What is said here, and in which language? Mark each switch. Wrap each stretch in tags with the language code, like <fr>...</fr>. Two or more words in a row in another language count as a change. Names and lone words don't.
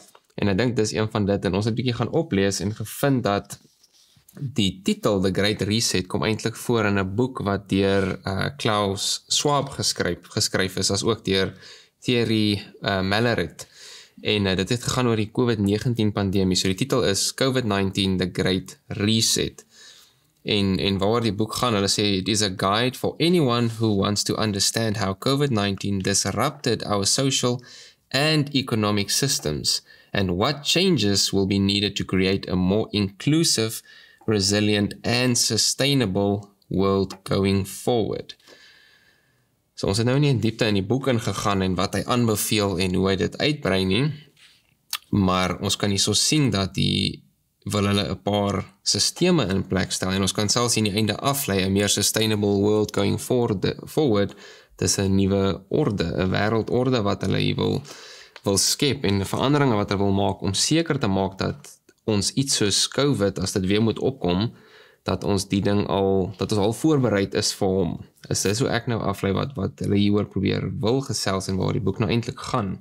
<af>En ek dink dis een van dit, en ons het 'n bietjie gaan oplees en gevind dat die titel, The Great Reset, kom eintlik voor in 'n boek wat deur 𝗕𝗏𝐬𝐴 geskryf is, as ook deur 𝗕𝗏𝐬𝐿. En dit het gegaan oor die COVID-19 pandemie. So die titel is COVID-19, The Great Reset. En waar die boek gaan, hulle sê,</af> <en>it is a guide for anyone who wants to understand how COVID-19 disrupted our social and economic systems, and what changes will be needed to create a more inclusive, resilient and sustainable world going forward.</en> <af>So ons het nou nie in diepte in die boek ingegaan en wat hy aanbeveel en hoe hy dit uitbrei nie, maar ons kan hierso sien dat wil hulle 'n paar sisteme in plek stel, en ons kan selfs in die einde aflei 'n meer</af> <en>sustainable world going forward,</en> <af>dis 'n nuwe orde, 'n wêreldorde wat hulle hier wil skep, en veranderinge wat hulle wil maak om seker te maak dat ons iets soos COVID, as dit weer moet opkom, dat ons die ding dat ons al voorbereid is vir hom. Is dit hoe ek nou aflei wat hulle hieroor probeer wil gesels en waar die boek nou eintlik gaan.</af>